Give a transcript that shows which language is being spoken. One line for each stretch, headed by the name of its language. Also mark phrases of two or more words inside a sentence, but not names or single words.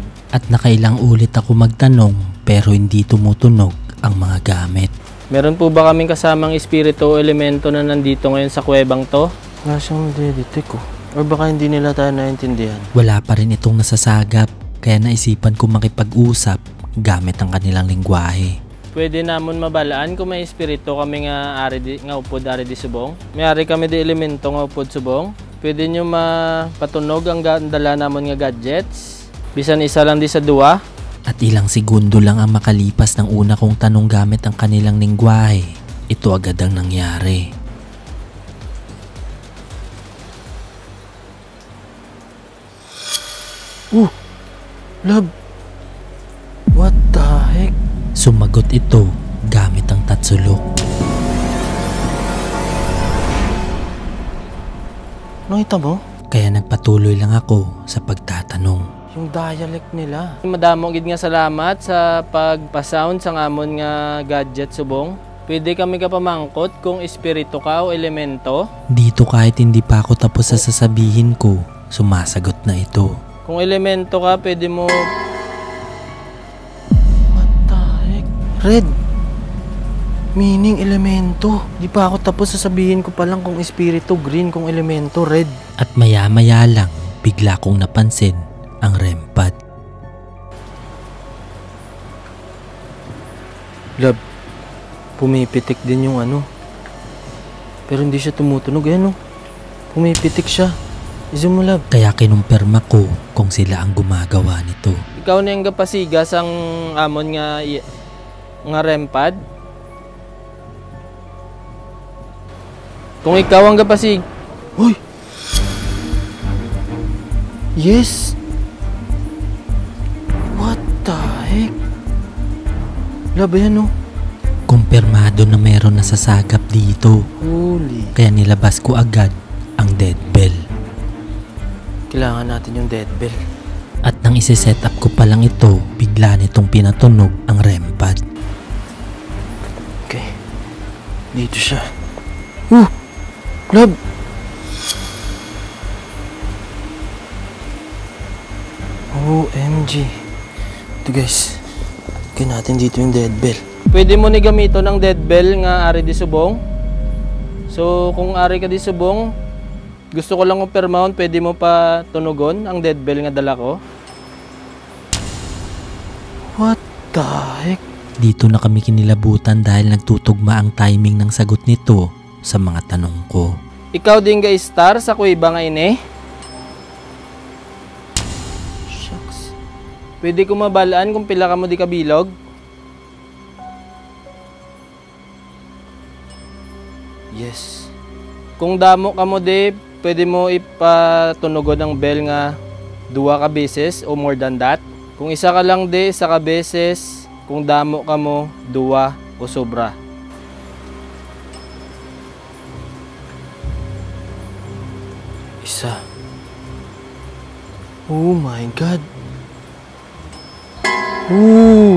Filipino: At nakailang ulit ako magtanong pero hindi tumutunog ang mga gamit. Meron po ba kaming kasamang espiritu o elemento na nandito ngayon sa kuwebang to? Wala siyang detect ko. Or baka hindi nila tayo naintindihan. Wala pa rin itong nasasagap kaya naisipan ko makipag-usap gamit ang kanilang lengguwahe.
Hiligaynon: Pwede namon mabalaan kung may espiritu kami nga upod ari di subong. May ari kami di elemento nga upod subong. Pwede nyo mapatunog ang dala namon nga gadgets. Bisan isa lang di sa duwa.
Filipino: At ilang segundo lang ang makalipas ng una kong tanong gamit ang kanilang lengguwahe. Ito agad ang nangyari.
English: Love! What the heck?
Filipino: Sumagot ito gamit ang tatsulok. Nakita mo? Kaya nagpatuloy lang ako sa pagtatanong. Yung dialect nila.
Hiligaynon: Madamo gid nga salamat sa pagpa-sound sa ngamon nga gadget subong. Pwede kami ka pamangkot kung espiritu ka o elemento.
Filipino: Dito kahit hindi pa ako tapos sa sasabihin ko, sumasagot na ito. Kung elemento ka, pwede mo...
English: What the heck? Red!
Filipino: Meaning elemento. Di pa ako tapos sasabihin ko pa lang kung espiritu, green, kung elemento, red. At maya-maya lang, bigla kong napansin ang REM pad. Love, pumipitik din yung ano. Pero hindi siya tumutunog, ayan o. Pumipitik siya. Izo mo, love. Kaya kinumpirma ko kung sila ang gumagawa nito.
Hiligaynon: Ikaw na yung kapasigas ang amon nga REM pad. Kung ikaw ang kapasig... Uy!
English: Yes! What the heck? Love,
Filipino: yan o. Kumpirmado na meron nasasagap dito.
English: Holy.
Filipino: Kaya nilabas ko agad ang dead bell. Kailangan natin yung dead bell. At nang isi-set up ko pa lang ito, bigla nitong pinatunog ang REM pad. Okay. Dito siya.
English: Love! OMG.
Filipino: Ito guys. Kaya natin dito yung dead bell.
Hiligaynon: Pwede mo ni gamito ng dead bell nga ari di subong. So kung ari ka di subong, Gusto ko lang uppermount, pwede mo pa tunugon ang dead bell nga dala ko?
English: What the heck?
Filipino: Dito na kami kinilabutan dahil nagtutugma ang timing ng sagot nito sa mga tanong ko.
Hiligaynon: Ikaw din ga star sa kuiba nga ini? Shucks. Pwede ko mabalaan kung pila ka mo di kabilog?
English: Yes.
Hiligaynon: Kung damo ka mo di, pwede mo ipatunugon ang bell nga 2 ka beses o
English: more than that.
Hiligaynon: Kung isa ka lang di, 1 ka beses. Kung damo ka mo, 2 o sobra. Isa.
English: Oh my God. Ooh.